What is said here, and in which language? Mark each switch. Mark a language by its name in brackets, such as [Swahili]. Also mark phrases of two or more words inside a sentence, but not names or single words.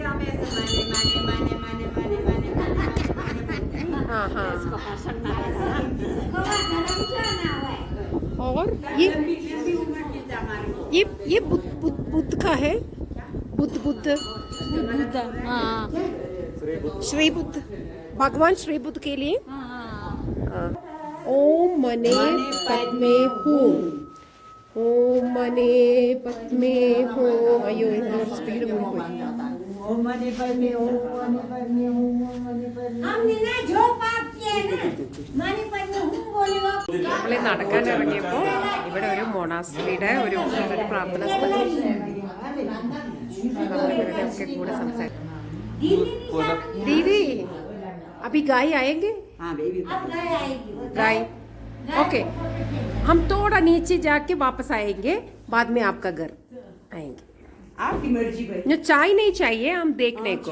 [Hindi] हाँ और ये बुद्ध का है? बुद्ध श्री बुद्ध, भगवान श्री बुद्ध के लिए। [Sanskrit] ओम मने पद्मे हूँ, ओम मने पद्मे हूँ। [Hindi] अयो स्पीड में [Sanskrit] ओम मने पद्मे हूँ, मने पद्मे हूँ, मने पद्मे। [Hindi] हमने ना जो पाप किए ना [Sanskrit] मने पद्मे हूँ [Hindi] बोले वो। [Malayalam] നമ്മൾ നടക്കാൻ ഇറങ്ങിയപ്പോൾ ഇവിടെ ഒരു മൊണാസ്ട്രിയുടെ ഒരു പ്രാർത്ഥന സ്ഥലം. നമ്മളിവരുടെയൊക്കെ കൂടെ സംസാരിക്കും. [Hindi] दीदी अभी गाय आएंगे? हाँ बेबी अब गाय आएगी। गाय ओके, हम थोड़ा नीचे जाके वापस आएंगे, बाद में आपका घर आएंगे। आपकी मर्जी भाई। जो चाय नहीं चाहिए, हम देखने को।